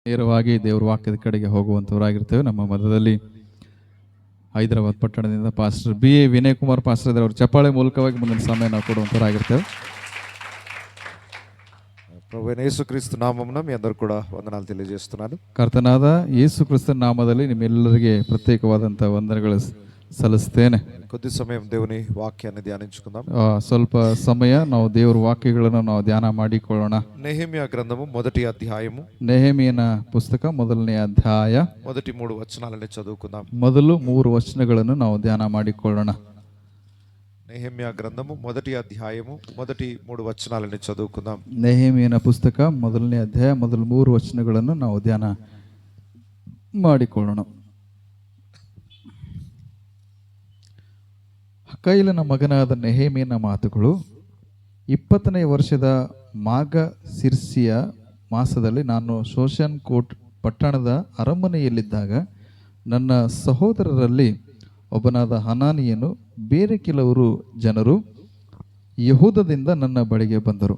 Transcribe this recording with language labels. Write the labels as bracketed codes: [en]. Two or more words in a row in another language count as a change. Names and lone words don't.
[kn] ನೇರವಾಗಿ ದೇವರ ವಾಕ್ಯದ ಕಡೆಗೆ ಹೋಗುವಂಥವರಾಗಿರ್ತೇವೆ. ನಮ್ಮ ಮಧ್ಯದಲ್ಲಿ ಹೈದರಾಬಾದ್ ಪಟ್ಟಣದಿಂದ ಪಾಸ್ಟರ್ BA ವಿನಯ್ ಕುಮಾರ್ ಪಾಸ್ಟರ್ ಇದ್ದಾರೆ. ಅವರು ಚಪ್ಪಾಳೆ ಮೂಲಕವಾಗಿ ಮುಂದಿನ ಸಮಯ ನಾವು ಕೊಡುವಂಥವರಾಗಿರ್ತೇವೆ. [te] ప్రభు యేసు క్రీస్తు నామమున మీ అందరూ కూడా వందనాలు తెలియజేస్తున్నాను. [kn] ಕರ್ತನಾದ ಯೇಸು ಕ್ರಿಸ್ತನ ನಾಮದಲ್ಲಿ ನಿಮ್ಮೆಲ್ಲರಿಗೆ ಪ್ರತ್ಯೇಕವಾದಂಥ ವಂದನೆಗಳು ಸಲ್ಲಿಸ್ತೇನೆ. [te] కొద్ది సమయం దేవుని వాక్యాన్ని ధ్యానించుకుందాం. [kn] ಸ್ವಲ್ಪ ಸಮಯ ನಾವು ದೇವರ ವಾಕ್ಯಗಳನ್ನು ನಾವು ಧ್ಯಾನ ಮಾಡಿಕೊಳ್ಳೋಣ. [te] నెహెమ్యా గ్రంథము మొదటి అధ్యాయము, [kn] ನೆಹೆಮೀಯನ ಪುಸ್ತಕ ಮೊದಲನೇ ಅಧ್ಯಾಯ [te] మొదటి 3 వచనాలని చదువుకుందాం. [kn] ಮೊದಲು 3 ವಚನಗಳನ್ನು ನಾವು ಧ್ಯಾನ ಮಾಡಿಕೊಳ್ಳೋಣ. [te] నెహెమ్యా గ్రంథము మొదటి అధ్యాయము మొదటి 3 వచనాలని చదువుకుందాం. [kn] ನೆಹೆಮೀಯನ ಪುಸ್ತಕ ಮೊದಲನೇ ಅಧ್ಯಾಯ ಮೊದಲು 3 ವಚನಗಳನ್ನು ನಾವು ಧ್ಯಾನ ಮಾಡಿಕೊಳ್ಳೋಣ. ಹಕೈಲನ ಮಗನಾದ ನೆಹೆಮೀಯನ ಮಾತುಗಳು. 20ನೇ ವರ್ಷದ ಮಾಘ ಸಿರ್ಸಿಯ ಮಾಸದಲ್ಲಿ ನಾನು ಶೋಷನ್ ಕೋಟ್ ಪಟ್ಟಣದ ಅರಮನೆಯಲ್ಲಿದ್ದಾಗ ನನ್ನ ಸಹೋದರರಲ್ಲಿ ಒಬ್ಬನಾದ ಹನಾನಿಯನು ಬೇರೆ ಕೆಲವರು ಜನರು ಯಹೂದದಿಂದ ನನ್ನ ಬಳಿಗೆ ಬಂದರು.